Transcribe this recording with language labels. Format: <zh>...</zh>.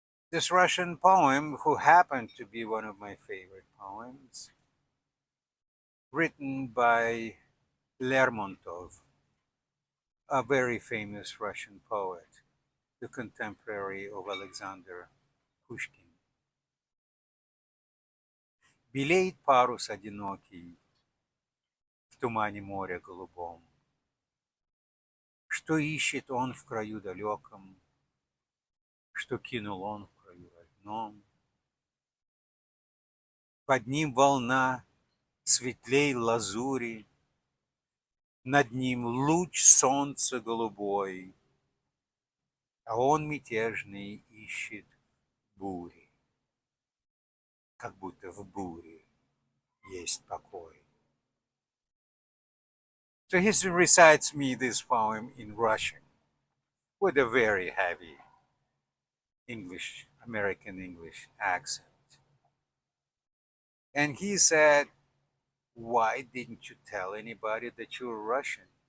<en>This Russian poem, who happened to be one of my favorite poems, written by Lermontov, a very famous Russian poet, the contemporary of Alexander Pushkin.</en> <ru>Белеет парус одинокий в тумане моря голубом. Что ищет он в краю далеком, что кинул он в краю родном. Под ним волна светлей лазури, над ним луч солнца голубой, а он мятежный ищет бури, как будто в буре есть покой.</ru> <en>So he recites me this poem in Russian with a very heavy English, American English accent. And he said, "Why didn't you tell anybody that you were Russian?"</en>